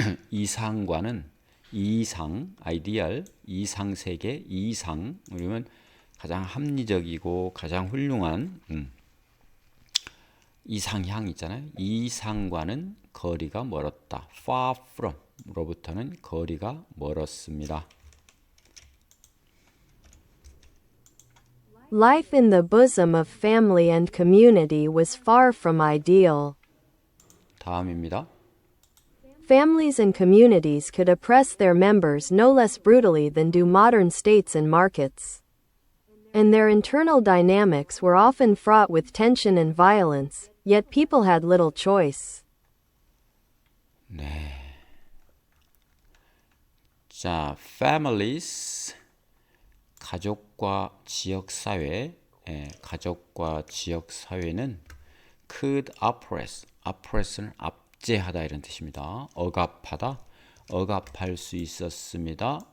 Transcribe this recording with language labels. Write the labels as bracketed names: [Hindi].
[Korean] 이상과는 ideal, 이상 세계, 이상, 그러면 가장 합리적이고 가장 훌륭한 이상향 있잖아요. 이상과는 거리가 멀었다. [English] far from [Korean] 로부터는 거리가 멀었습니다. [English] Life in the bosom of family and community was far from ideal. 다음입니다. Families and communities could oppress their members no less brutally than do modern states and markets. And their internal dynamics were often fraught with tension and violence, yet people had little choice. [Korean] 네. 자, families, 가족과 지역사회, 가족과 지역사회는 [English] could oppress [Korean] 는 압제하다 이런 뜻입니다. 억압하다, 억압할 수 있었습니다.